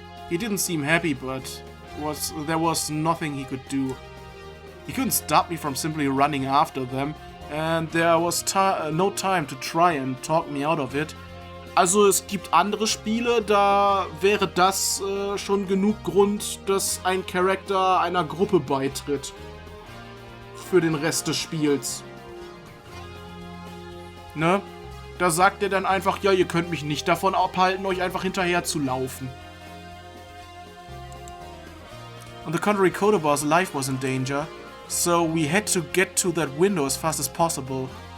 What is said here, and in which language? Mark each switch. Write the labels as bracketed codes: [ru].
[en] He didn't seem happy, but there was nothing he could do. He couldn't stop me from simply running after them, and there was no time to try and talk me out of it. [de] Also es gibt andere Spiele, da wäre das schon genug Grund, dass ein Charakter einer Gruppe beitritt. Für den Rest des Spiels. Ne? Da sagt er dann einfach, ja, ihr könnt mich nicht davon abhalten, euch einfach hinterher zu laufen. [en] On the contrary, Kodoba's life was in danger, so we had to get to that window as fast as possible.